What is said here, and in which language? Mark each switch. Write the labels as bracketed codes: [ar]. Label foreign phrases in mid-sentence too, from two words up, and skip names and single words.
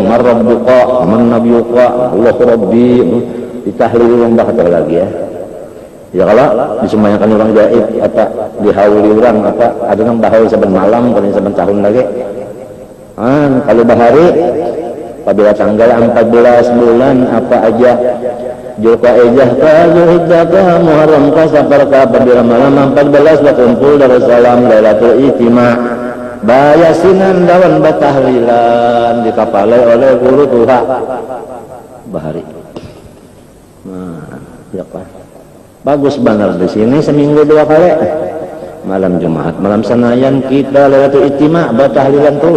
[ar] من ربك من نبيك الله ربي, [bjn] ditahlil orang bahasa lagi ya. Ya kalau disumbayangkan orang gaib apa dihauli orang apa ada yang bahaul saben malam kalau saben tahun lagi. Kalau bahari apabila tanggal 14 bulan apa aja Zulqa'dah ka Zulhijjah ka Muharram ka Safar ka apabila malam 14 berkumpul Darussalam Lailatul Ijtima' bayasinan dawan batahlilan dikapalai oleh guru Tuha bahari. Nah, ya Pak. Bagus benar di sini seminggu 2 kali. Malam Jumat, malam Senayan kita Lailatul Ijtima' batahlilan terus.